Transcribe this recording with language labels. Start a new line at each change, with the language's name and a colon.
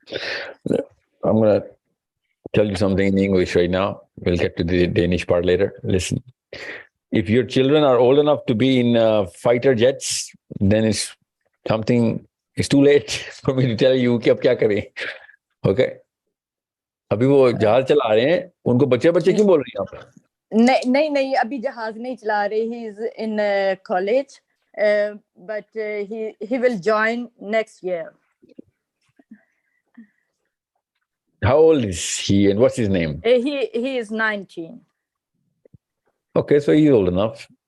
English: I'm gonna tell you something in English right now. We'll get to the Danish part later. Listen, if your children are old enough to be in fighter jets, then it's too late for me to tell you
Urdu: کہ اب کیا کریں.
English: Okay?
Urdu: ابھی وہ جہاز چلا رہے ہیں, ان کو بچے کیوں بول رہی ہیں آپ؟ نہیں, ابھی جہاز نہیں چلا رہے.
English: He is in college, but he will join next year. How old is he and what's his name? He is 19. Okay, so he's old enough.